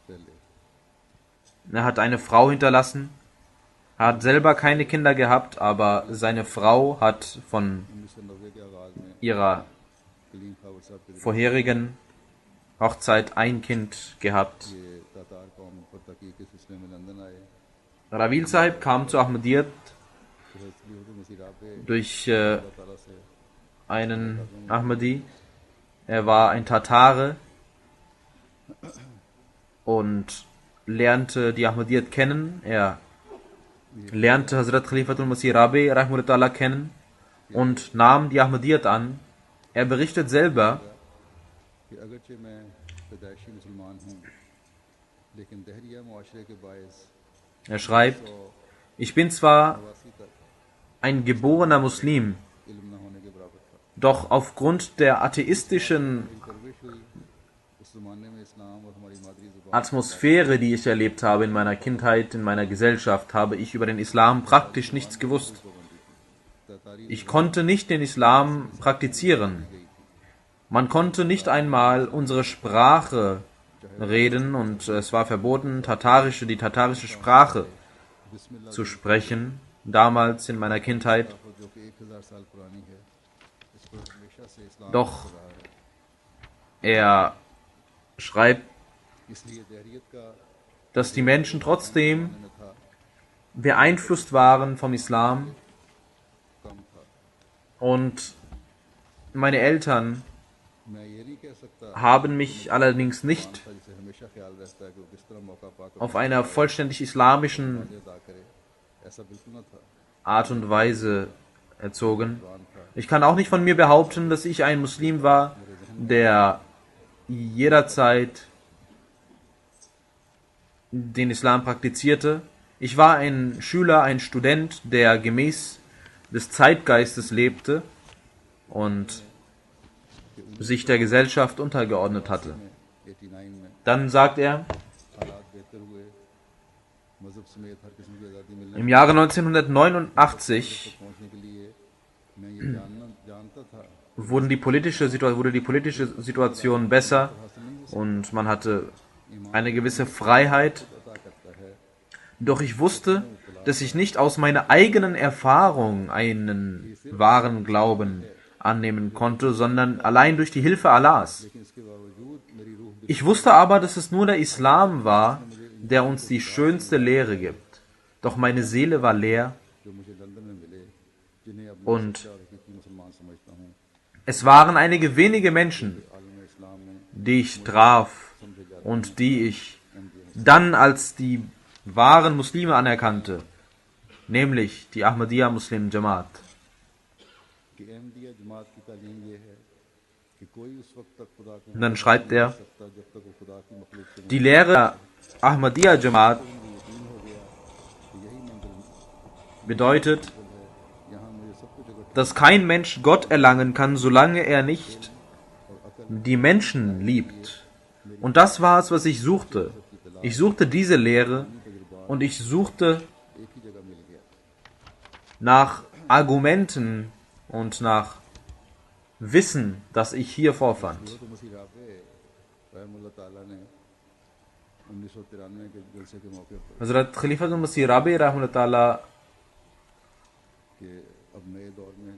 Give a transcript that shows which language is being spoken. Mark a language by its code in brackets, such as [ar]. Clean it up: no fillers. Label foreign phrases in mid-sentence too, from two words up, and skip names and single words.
[ur] पहले [de] Er hat eine Frau hinterlassen, er hat selber keine Kinder gehabt, aber seine Frau hat von [ur] 1990 کے آغاز میں [de] ihrer [ur] کلیم خاور صاحب کے [de] vorherigen Hochzeit ein Kind gehabt. [ur] یہ تاتار قوم پر تحقیق کے سلسلے میں لندن آئے [de] Ravil Sahib kam zur Ahmadiyyat [ur] پھر حضرت مسیح رابع [de] durch [ur] اللہ تعالی سے [de] einen Ahmadi. Er war ein Tatare und lernte die Ahmadiyyat kennen. Er lernte Hazrat Khalifatul Masih Rabi Rahmatullah kennen und nahm die Ahmadiyyat an. Er berichtet selber, [ur] کہ اگرچہ میں پیدائشی مسلمان ہوں لیکن دہریہ معاشرے کے باعث [de] er schreibt, ich bin zwar [ur] نواسی تک [de] ein geborener Muslim, [ur] علم نہ ہونے کے برابر تھا [de] doch aufgrund der atheistischen [ur] پرورش ہوئی اس زمانے میں اسلام اور ہماری مادری زبان [de] Atmosphäre, die ich erlebt habe in meiner Kindheit, in meiner Gesellschaft, habe ich über den Islam praktisch nichts gewusst. [ur] तातारी [de] Ich konnte nicht den Islam praktizieren. Man konnte nicht einmal unsere Sprache reden und es war verboten, die tatarische Sprache zu sprechen, damals in meiner Kindheit. [ur] جو کہ 1000 سال پرانی ہے، اس پر ہمیشہ سے اسلام [de] Doch [ur] رہا ہے. [de] er schreibt, [ur] اس لیے دہریت کا [de] dass die Menschen trotzdem [ur] میں تھا [de] beeinflusst waren vom Islam [ur] کم تھا. [de] und meine Eltern [ur] میں یہ نہیں کہہ سکتا [de] haben mich allerdings nicht [ur] تھا جسے ہمیشہ خیال رہتا ہے کہ وہ کس طرح موقع پاکر [de] auf einer vollständig islamischen [ur] ادا کرے، ایسا بالکل نہ تھا. [de] Art und Weise erzogen. Ich kann auch nicht von mir behaupten, dass ich ein Muslim war, der jederzeit den Islam praktizierte. Ich war ein Schüler, ein Student, der gemäß des Zeitgeistes lebte und sich der Gesellschaft untergeordnet hatte. [ur] 89 میں [de] Dann sagt er, [ur] حالات بہتر ہوئے، مذہب سمیت ہر قسم کی آزادی ملنے [de] im Jahre 1989 [ur] پہنچنے کے لیے میں یہ جانتا تھا [de] wurde die politische Situation besser und man hatte eine gewisse Freiheit. [ur] عطا کرتا ہے. [de] Doch ich wusste, dass ich nicht aus meiner eigenen Erfahrung einen wahren Glauben annehmen konnte, sondern allein durch die Hilfe Allahs. [ur] لیکن اس کے باوجود میری روح [de] Ich wusste aber, dass es nur der Islam war, der uns die schönste Lehre gibt. Doch meine Seele war leer [ur] جو مجھے لندن میں ملے، جنہیں اب [de] und [ur] میں حقیقی مسلمان سمجھتا ہوں, [de] es waren einige wenige Menschen, [ur] عالم اسلام میں [de] die ich traf und die ich dann als die wahren Muslime anerkannte, nämlich die Ahmadiyya Muslim Jamaat. [ur] کہ احمدیہ جماعت کی تعلیم یہ ہے کہ کوئی اس وقت تک خدا کو [de] Und dann schreibt er, [ur] نہیں سکتا جب تک وہ خدا کی مخلوق سے [de] die Lehre der Ahmadiyya Jamaat [ur] یقین ہو گیا کہ یہی منزل [de] bedeutet, [ur] ہے۔ یہاں مجھے سب کچھ اگر [de] dass kein Mensch Gott erlangen kann, solange er nicht die Menschen liebt. Und das war es, was ich suchte. Ich suchte diese Lehre und ich suchte [ur] ایک ہی جگہ مل گیا. [de] nach Argumenten und nach Wissen, das ich hier vorfand. [ur] تو مسیح رابع رحمہ اللہ تعالی نے 1993 کے جلسے کے موقع پر [de] Hazrat Khalifatul Masih Rabi rahmatullah [ur] کہ اب نئے دور میں